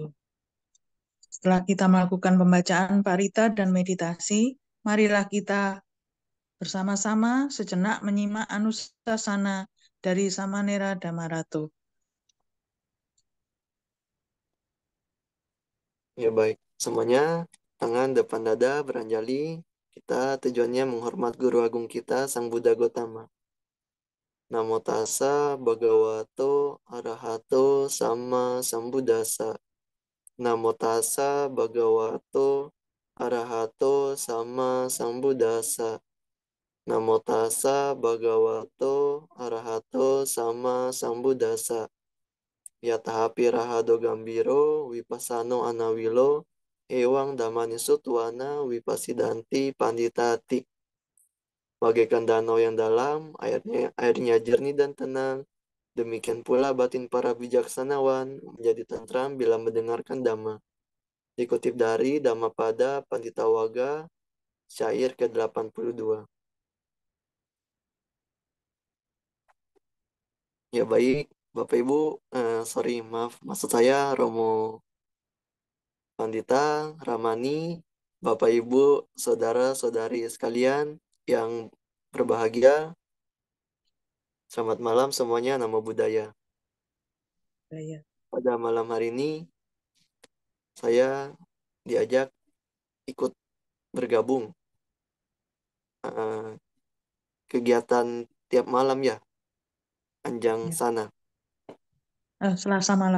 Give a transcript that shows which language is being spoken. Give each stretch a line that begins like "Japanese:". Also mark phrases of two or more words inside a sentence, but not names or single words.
Indonesian: Setelah kita melakukan pembacaan parita dan meditasi, marilah kita bersama-sama sejenak menyimak anusasana dari Samanera Dhammaratu. Ya baik, semuanya tangan depan dada beranjali. Kita tujuannya menghormat Guru Agung kita, Sang Buddha Gotama.
Pali: Namo tassa bhagavato arahato sama sambuddhassa. Namo tassa bhagavato arahato sama sambuddhassa. Namo tassa bhagavato arahato sama sambuddhassa. Yatahapi rahado gambiro vipassano anawilo ewang damani sutwana vipasidanti panditati.
Indonesian: Bagaikan danau yang dalam, airnya jernih dan tenang. Demikian pula batin para bijaksanawan menjadi tentram bila mendengarkan Dhamma. Dikutip dari Dhammapada Pandita Waga, syair ke-82. Ya baik, Bapak Ibu, sorry, maaf, maksud saya Romo Pandita, Ramani, Bapak Ibu, saudara-saudari sekalian yang berbahagia, selamat malam semuanya,
Pali: namo buddhaya.
Indonesian: Ya. Pada malam hari ini, saya diajak ikut bergabung kegiatan tiap malam ya, Anjang Ya. Sana. Selasa malam.